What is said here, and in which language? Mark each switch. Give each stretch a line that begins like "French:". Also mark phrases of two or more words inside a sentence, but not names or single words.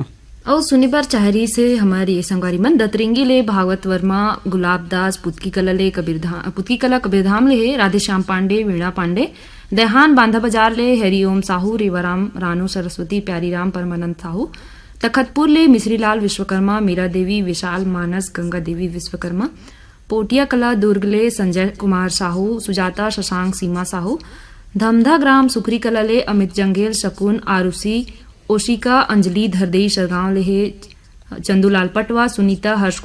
Chhattisgarhi: और सुनिबार चाहरी से हमारी संगवारी मन दतरिंगी ले भागवत वर्मा गुलाब दास पुतकी कला कबीरधाम ले है राधेश्याम पांडे वीणा पांडे देहान बांधा बाजार ले हरिओम साहू रेवाराम रानू सरस्वती प्यारीराम परमानंद साहू तखतपुर ले मिश्रीलाल विश्वकर्मा मीरा देवी विशाल मानस गंगा देवी विश्वकर्मा पोटिया कला दुर्ग ले संजय कुमार साहू सुजाता शशांक सीमा साहू धमधा ग्राम सुखरी कला ले अमित जंगेल शकुन आरुषि ओशिका अंजलि धरदेई शरगांव ले चंदूलाल पटवा सुनीता हर्ष